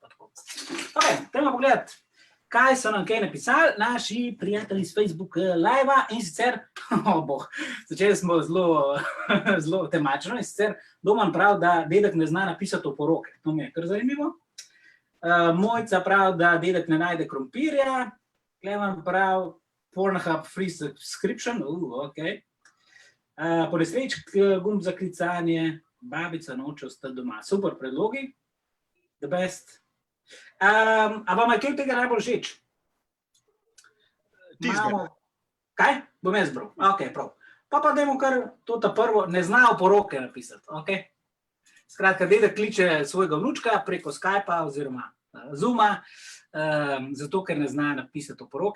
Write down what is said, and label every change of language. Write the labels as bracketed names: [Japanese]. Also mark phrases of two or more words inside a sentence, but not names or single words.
[Slovenian] Ok, treba pogledati, kaj so nam kaj napisali naši prijatelji z Facebook Live-a in sicer, začeli smo zelo temačno in sicer Doman prav, da dedek ne zna napisati oporoke, to mi je kar zanimivo. Mojca prav, da dedek ne najde krompirja, Kleman prav, Pornhub [English] free subscription, [Slovenian] ok. Ponesreč gumb za klicanje, babica noče ostati doma. Super predlogi, [English] the best. [Slovenian] A vam je kaj tega najbolj všeč? Ti zbral. Kaj? Bom jaz zbral. Ok, prav. Pa dajmo kar to ta prvo, ne zna oporoke napisati, ok? Skratka, dedek kliče svojega vnučka preko Skypa oziroma Zooma, zato ker ne zna napisati oporoke.